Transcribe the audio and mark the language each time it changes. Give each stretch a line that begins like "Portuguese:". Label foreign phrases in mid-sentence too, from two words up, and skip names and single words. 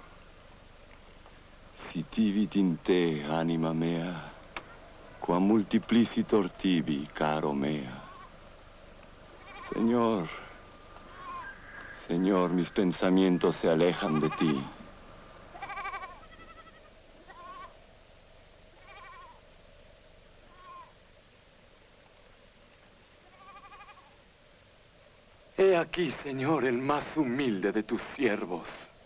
Latin: sitivit in te, anima mea, qua multiplicitor tibi, caro mea.
Spanish: Señor, Señor, mis pensamientos se alejan de ti. He aquí, Señor, el más humilde de tus siervos.